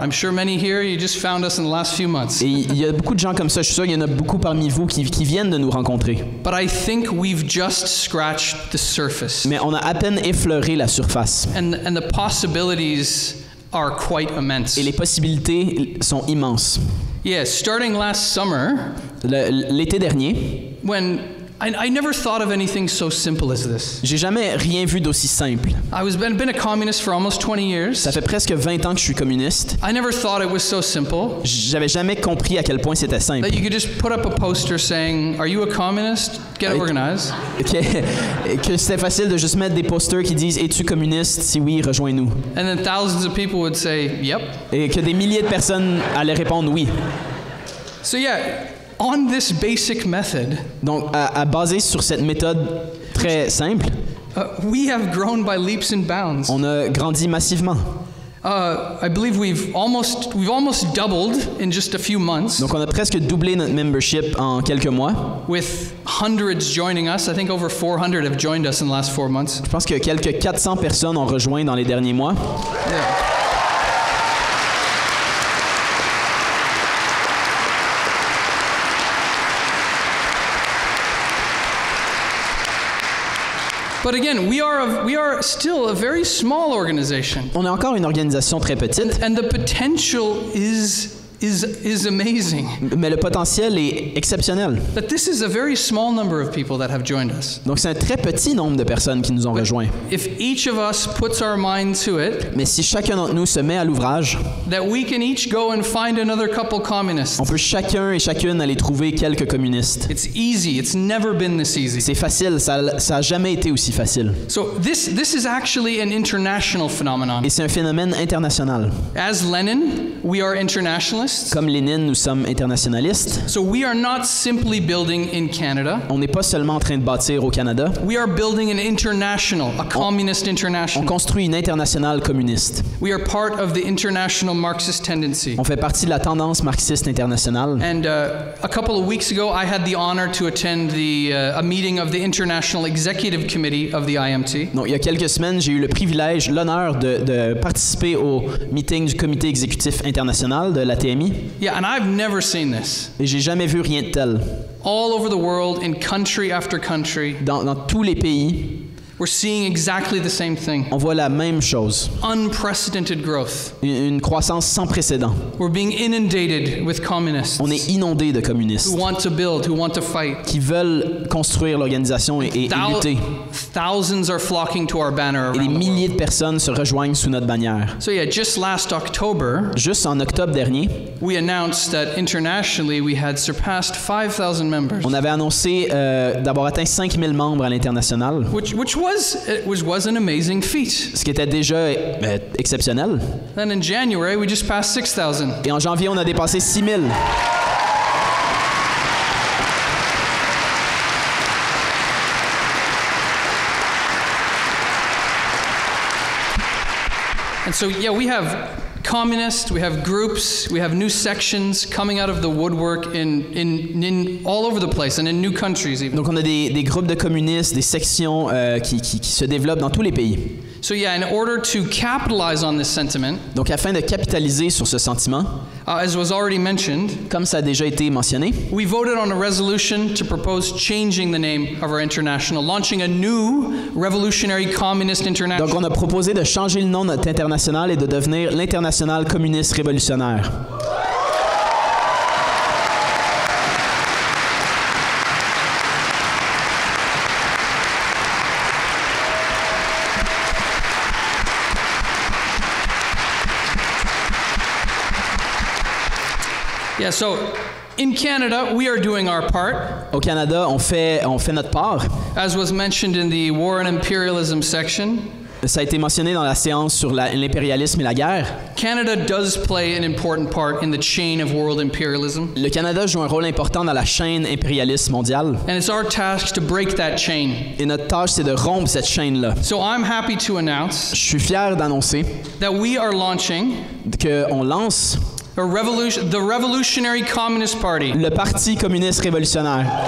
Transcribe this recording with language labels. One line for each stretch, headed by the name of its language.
English: I'm sure many here, you just found us in the last few months.
French: Et il y a beaucoup de gens comme ça, je suis sûr qu'il y en a beaucoup parmi vous qui viennent de nous rencontrer.
English: But I think we've just scratched the surface.
French: Mais on a à peine effleuré la surface.
English: And the possibilities are quite immense.
French: Et les possibilités sont immenses.
English: Yeah, starting last summer,
French: L'été dernier,
English: when I never thought of anything so simple as this.
French: J'ai jamais rien vu d'aussi simple.
English: Been a communist for almost 20 years.
French: Ça fait presque 20 ans que je suis communiste.
English: I never thought it was so simple.
French: J'avais jamais compris à quel point c'était simple.
English: That you could just put up a poster saying, "Are you a communist? Get organized."
French: Que c'était facile de juste mettre des posters qui disent "Es-tu communiste? Si oui, rejoins-nous."
English: And then thousands of people would say, "Yep."
French: Et que des milliers de personnes allaient répondre oui.
English: So yeah, on this basic method.
French: Donc à baser sur cette méthode très simple,
English: we have grown by leaps and bounds.
French: On a grandi massivement.
English: I believe we've almost doubled in just a few months.
French: Donc on a presque doublé notre membership en quelques mois.
English: With hundreds joining us, I think over 400 have joined us in the last 4 months.
French: Je pense que quelques 400 personnes ont rejoint dans les derniers mois.
English: Yeah. But again, we are still a very small organization.
French: On est encore une organisation très petite.
English: And the potential is amazing.
French: Mais le potentiel est exceptionnel.
English: That this is a very small number of people that have joined us.
French: Donc c'est un très petit nombre de personnes qui nous ont rejoints.
English: If each of us puts our mind to it,
French: mais si chacun d'entre nous se met à l'ouvrage,
English: that we can each go and find another couple communists.
French: On peut chacun et chacune aller trouver quelques communistes.
English: It's easy. It's never been this easy.
French: C'est facile, ça a jamais été aussi facile.
English: So this is actually an international phenomenon.
French: Et c'est un phénomène international.
English: As Lenin, we are internationalists.
French: Comme Lénine, nous sommes internationalistes.
English: So we are not simply building in Canada.
French: On n'est pas seulement en train de bâtir au Canada.
English: We are building an international, a communist international.
French: On construit une internationale communiste.
English: We are part of the international Marxist tendency.
French: On fait partie de la tendance marxiste internationale.
English: And a couple of weeks ago, I had the honor to attend a meeting of the International Executive Committee of the IMT.
French: Donc, il y a quelques semaines, j'ai eu le privilège, l'honneur de participer au meeting du comité exécutif international de la TMI.
English: Yeah, and I've never seen this.
French: Et j'ai jamais vu rien de tel.
English: All over the world, in country after country.
French: Dans tous les pays.
English: We're seeing exactly the same thing.
French: On voit la même chose.
English: Unprecedented growth.
French: Une croissance sans précédent.
English: We're being inundated with communists.
French: On est inondé de communistes.
English: Who want to build, who want to fight.
French: Qui veulent construire l'organisation et lutter.
English: Thousands are flocking to our banner around
French: et des milliers de personnes se rejoignent sous notre bannière.
English: So yeah, just last October.
French: Juste en octobre dernier.
English: We announced that internationally we had surpassed 5,000 members.
French: On avait annoncé d'avoir atteint 5000 membres à l'international.
English: Which was an amazing feat.
French: Ce qui était déjà exceptionnel.
English: Then in January, we just passed 6,000.
French: Et en janvier, on a dépassé 6000.
English: And so, yeah, we have communists, we have groups, we have new sections coming out of the woodwork in all over the place and in new countries even.
French: Donc on a des groupes de communistes, des sections qui se développent dans tous les pays.
English: So yeah, in order to capitalize on this sentiment,
French: donc afin de capitaliser sur ce sentiment,
English: as was already mentioned,
French: comme ça a déjà été mentionné,
English: we voted on a resolution to propose changing the name of our international, launching a new revolutionary communist international.
French: Donc on a proposé de changer le nom de notre international et de devenir l'Internationale communiste révolutionnaire.
English: Yeah, so in Canada, we are doing our part.
French: Au Canada, on fait notre part.
English: As was mentioned in the War and Imperialism section.
French: Ça a été mentionné dans la séance sur l'impérialisme et la guerre.
English: Canada does play an important part in the chain of world imperialism.
French: Le Canada joue un rôle important dans la chaîne impérialiste mondiale.
English: And it's our task to break that chain.
French: Et notre tâche, c'est de rompre cette chaîne-là.
English: So I'm happy to announce.
French: Je suis fier d'annoncer.
English: That we are launching.
French: qu'on lance.
English: The Revolutionary Communist Party.
French: Le Parti Communiste Révolutionnaire.